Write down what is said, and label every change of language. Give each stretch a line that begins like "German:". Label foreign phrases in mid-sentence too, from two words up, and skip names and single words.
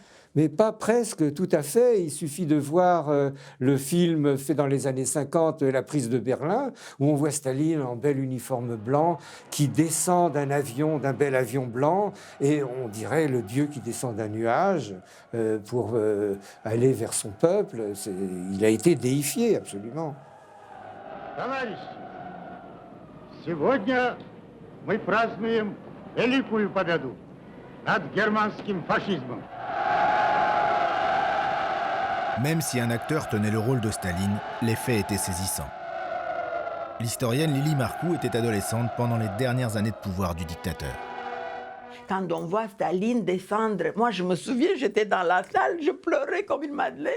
French: Mais pas presque, tout à fait. Il suffit de voir le film fait dans les années 50, La prise de Berlin, où on voit Staline en bel uniforme blanc qui descend d'un bel avion blanc, et on dirait le Dieu qui descend d'un nuage pour aller vers son peuple. Il a été déifié, absolument.
Russian: Товарищи, сегодня мы празднуем великую победу над германским фашизмом.
French: Même si un acteur tenait le rôle de Staline, les faits étaient saisissants. L'historienne Lili Marcoux était adolescente pendant les dernières années de pouvoir du dictateur. Quand on voit Staline descendre, moi je me souviens, j'étais dans la salle, je pleurais comme une madeleine.